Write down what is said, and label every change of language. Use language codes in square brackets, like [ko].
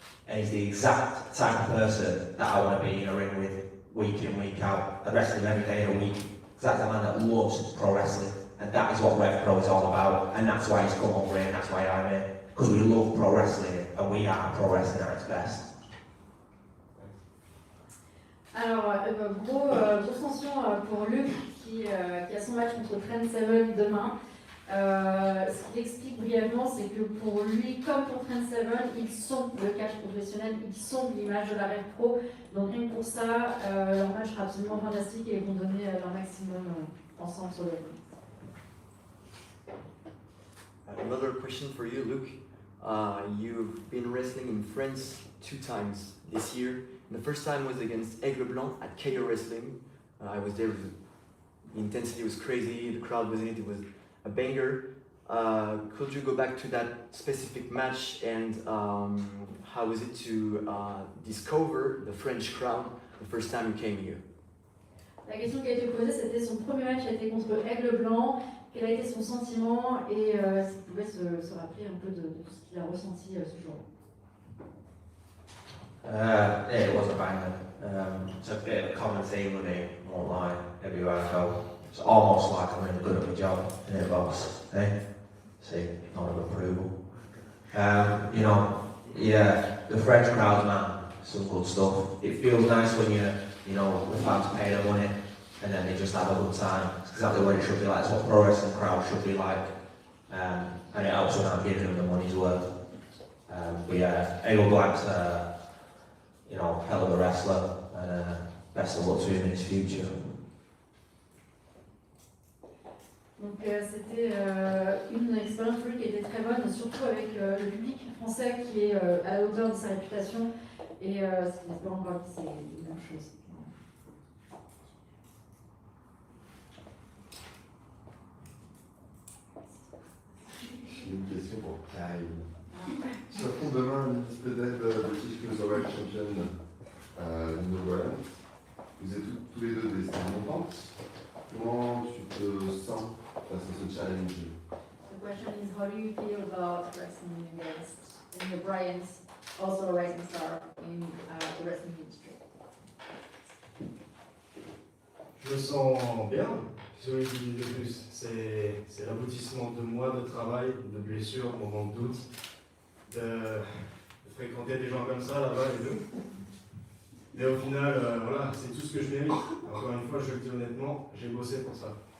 [en] And he's the exact type of person that I want to be in a ring with, week in, week out. I wrestle him every day of the week. That's the man that loves pro wrestling. and that is what RevPro is all about, and that's why he's come over here, and that's why I'm here, because we love pro wrestling, and we are pro wrestling at its best. [fr] Alors, grosse mention pour Luc qui a son match contre Trent Seven demain. Ce qu'il explique brièvement, c'est que pour lui, comme pour Trent Seven, ils sont le catch professionnel, ils sont l'image de la RevPro. Donc rien que pour ça, leur match sera absolument fantastique et ils vont donner leur maximum ensemble sur le ring. [en] Another question for you, Luke. You've been wrestling in France 2 times this year. The first time was against Aigle Blanc at KO Wrestling. I was there. The intensity was crazy. The crowd was in it. It was a banger. Could you go back to that specific match and how was it to discover the French crowd the first time you came here? [fr] La question qui a été posée, c'était son premier match a été contre Aigle Blanc. Quel a été son sentiment et s'il pouvait se rappeler un peu de tout ce qu'il a ressenti ce jour-là. [en] Yeah, it was a banger. It's a bit of a common theme with me, won't lie, everywhere I go. It's almost like I'm really good at my job, isn't it, boss? Eh? See, not of approval. You know, yeah, the French crowd, man, some good stuff. It feels nice when you know, the fans pay their money and then they just have a good time. It's exactly what it should be like. It's what pro wrestling crowd should be like. And it helps when I'm giving them the money's worth. But yeah, Aigle Blank's you know, hell of a wrestler, and best of luck to him in his future. [fr] Donc c'était une expérience pour lui qui était très bonne, surtout avec le public français qui est à la hauteur de sa réputation et j'espère encore que c'est la même chose. J'ai une question pour Kyle. Sur ton demain, une liste peut-être de Chief Cruiserweight Champion Nouvelle. Vous êtes tous les deux des stars montantes. Comment tu te sens face à ce challenge? [en] The question is, how do you feel about wrestling against the Bryans, also a rising star in the wrestling industry? [fr] Je me sens bien, je vais dire de plus. C'est l'aboutissement de mois de travail, de blessures, de moments de doute, de fréquenter des gens comme ça là-bas et tout. Et au final, voilà, c'est tout ce que je mérite. Encore une fois, je le dis honnêtement, j'ai bossé pour ça.